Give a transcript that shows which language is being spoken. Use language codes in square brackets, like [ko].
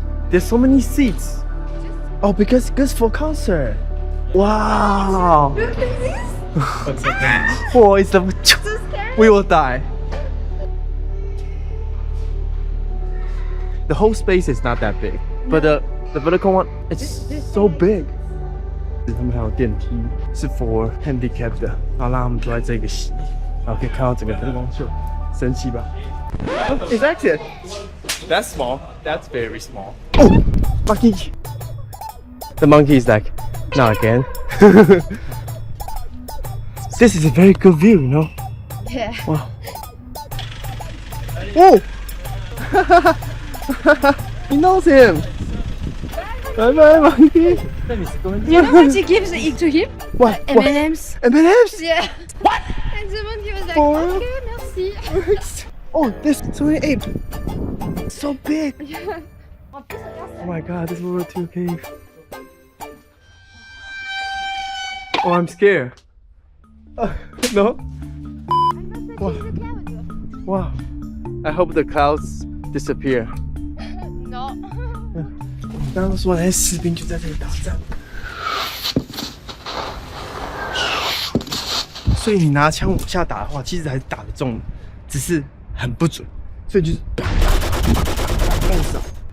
[en] There's so many seats. Oh, because it's good for concert. Wow. Look at this. Oh, it's the. We will die. The whole space is not that big, but the vertical one, it's so big. [zh] 他们还有电梯，是 [en] for handicapped [zh] 的，然后让他们坐在这个席，然后可以看到整个灯光秀，神奇吧 ？ [en] Oh, it's active. That's small. That's very small. Oh, monkey. The monkey is like, not again. This is a very good view, you know. Yeah. Wow. Whoa! He knows him. Bye bye, monkey. You know what he gives to him? What? M&M's. M&M's? Yeah. What? And the monkey was like, For okay, merci. Oh, there's so many apes. So big. Yeah. Oh my god, this World War II cave. Oh, I'm scared. No? Wow. Wow. I hope the clouds disappear. No. [zh] 刚刚说那些士兵就在这里打仗，所以你拿枪往下打的话，其实还是打得中的，只是很不准，所以就是干少。